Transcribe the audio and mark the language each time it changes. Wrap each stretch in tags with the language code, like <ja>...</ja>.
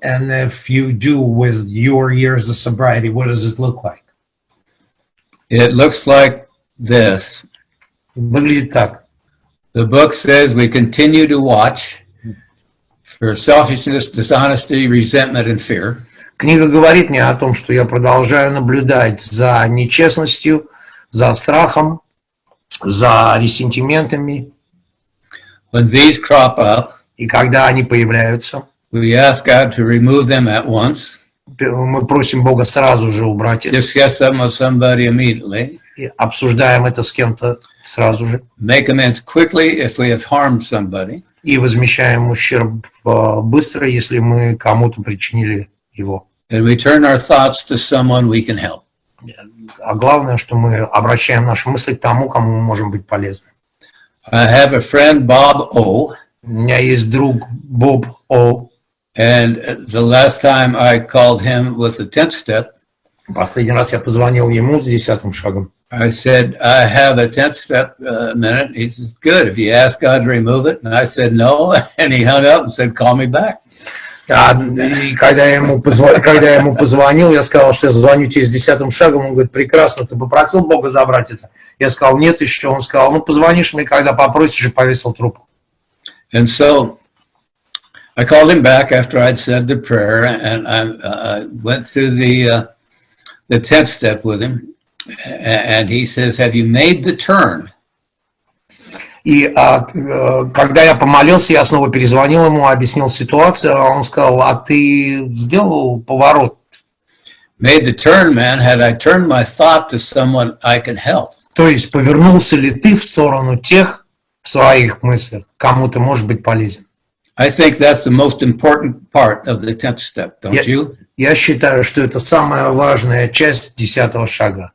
<en>And if you do, with your years of sobriety, what does it look like? It looks like this.</en> <ru>Выглядит так.</ru> <en>The book says we continue to watch for selfishness, dishonesty, resentment, and fear.</en> <ru>Книга говорит мне о том, что я продолжаю наблюдать за нечестностью, за страхом, за ресентиментами.</ru> <en>When these crop up,</en> <ru>И когда они появляются,</ru> <en>we ask God to remove them at once.</en> <ru>мы просим Бога сразу же убрать их.</ru> <en>Discuss them with somebody immediately.</en> <ru>И обсуждаем это с кем-то сразу же.</ru> <en>Make amends quickly if we have harmed somebody.</en> <ru>И возмещаем ущерб быстро, если мы кому-то причинили его.</ru> <en>And we turn our thoughts to someone we can help.</en> <ru>А главное, что мы обращаем наши мысли к тому, кому мы можем быть полезны.</ru> <en>I have a friend, Bob O.</en> <ru>У меня есть друг Боб О.</ru> <en>And the last time I called him with the 10th step,</en> <ru>Последний раз я позвонил ему с 10-м шагом.</ru> <en>I said, I have a 10th step minute. He says, good, if you ask God to remove it. And I said, no. And he hung up and said, call me back.</en> <ru>И когда я ему позвонил, я сказал, что я звоню тебе с 10-м шагом. Он говорит, прекрасно, ты попросил Бога забрать это? Я сказал, нет еще. Он сказал, ну позвонишь мне, когда попросишь, и повесил трубку.</ru> <en>And so I called him back after I'd said the prayer, and I went through the 10th step with him. And he says, have you made the turn?</en> <ru>И когда я помолился, я снова перезвонил ему, объяснил ситуацию, а он сказал, а ты сделал поворот?</ru> <en>Made the turn, man. Had I turned my thought to someone I can help?</en> <ru>То есть повернулся ли ты в сторону тех в своих мыслях, кому ты можешь быть полезен?</ru> <en>I think that's the most important part of the 10th step, don't you?</en> <ru>Я считаю, что это самая важная часть 10-го шага.</ru>